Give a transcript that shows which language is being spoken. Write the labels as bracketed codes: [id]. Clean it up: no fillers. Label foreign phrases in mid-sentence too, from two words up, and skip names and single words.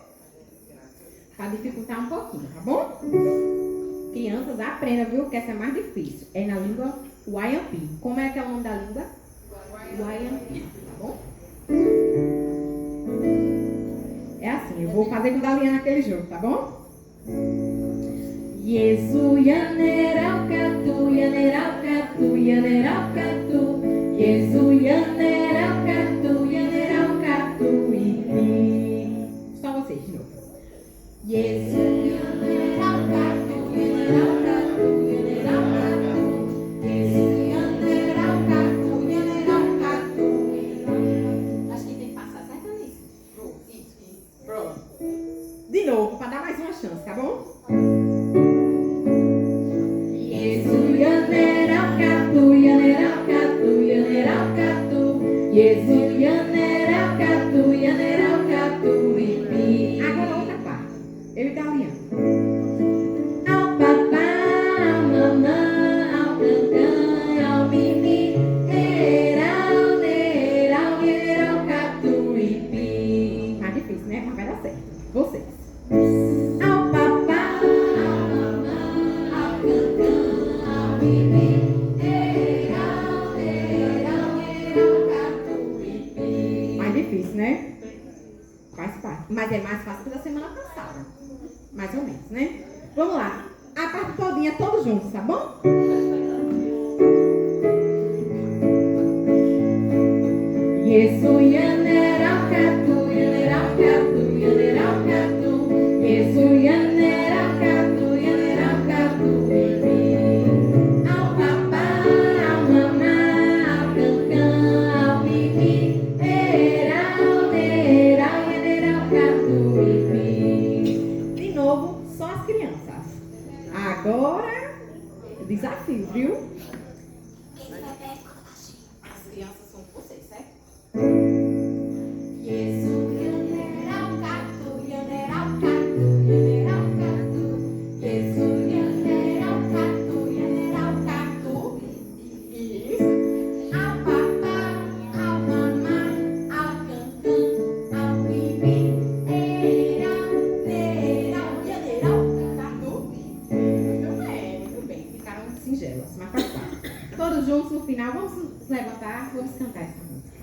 [pt] Pra dificultar um pouquinho, tá bom? Crianças, aprendam, viu? Que essa é mais difícil. É na língua Waiampi. Como é que é o nome da língua? Waiampi, tá bom? É assim, eu vou fazer com a Daliana naquele jogo, tá bom? [oym] Yesu yaneraucatu, yaneraucatu, yaneraucatu. Yesu yaneraucatu, yaneraucatu, ipi. [pt] Só vocês de novo. [oym] Yesu yaneraucatu, yaneraucatu, yaneraucatu. Yesu yaneraucatu, yaneraucatu, ipi. [pt] Acho que tem que passar certo nisso. Isso. Pronto. De novo, para dar mais uma chance, tá bom? [oym] Yesu yaneraucatu, yaneraucatu, yaneraucatu. Yesu yaneraucatu, yaneraucatu, ipi. [pt] Agora outra parte. Eu e Daliana. [oym] Ao papá, ao mamã, ao cancã, ao mimi, erau, nerau, yeraucatu, ipi. [pt] Mais difícil, né? Mas vai dar certo. Vocês. [oym] Ao papá, ao mamã, ao cancã, ao mimi, erau, nerau, yeraucatu, ipi. [pt] Mais difícil, né? Faz parte. Mas é mais fácil que da semana passada. Mais ou menos, né? Vamos lá. A parte todinha, todos juntos, tá bom? [oym] Yesu yaneraucatu, yaneraucatu, yaneraucatu. Yesu yaneraucatu, yaneraucatu, ipi. Ao papá, ao mamá, ao cancã, ao mimi, erau, nerau, yaneraucatu, ipi. [pt] De novo, só as crianças. Agora, o desafio, viu? As crianças são vocês, certo? [oym] Yesu yaneraucatu, yaneraucatu, yaneraucatu. Yesu yaneraucatu, yaneraucatu. [pt] Isso. [oym] Ao papá, ao mamá, ao cancã, ao mimi, erau, nerau, yaneraucatu. [pt] Muito bem. Ficaram singelas, mas faz parte. Todos juntos no final, vamos nos levantar, vamos cantar essa música.